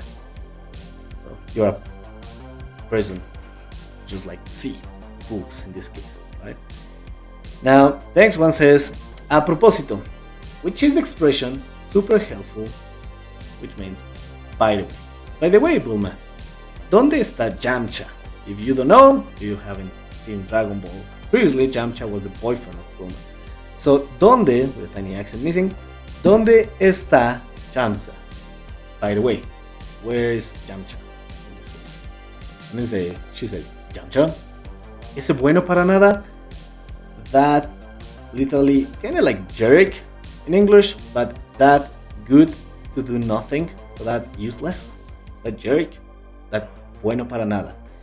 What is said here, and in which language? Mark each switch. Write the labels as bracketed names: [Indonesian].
[English] So you're a person just like to see boobs in this case, right? Now, the next one says, a propósito, which is the expression super helpful, which means by the way. By the way, Bulma, [Spanish] ¿dónde está Yamcha? [English] If you don't know, if you haven't seen Dragon Ball, previously Yamcha was the boyfriend of Bulma. So, ¿dónde, with a tiny accent missing, [Spanish] ¿dónde está Yamcha? [English] By the way, where is Yamcha in this case? And then she says, Yamcha, [Spanish] ¿ese bueno para nada? [English] That literally kind of like jerk in English, but that good to do nothing, so that useless, that jerk, that [Spanish] bueno para nada.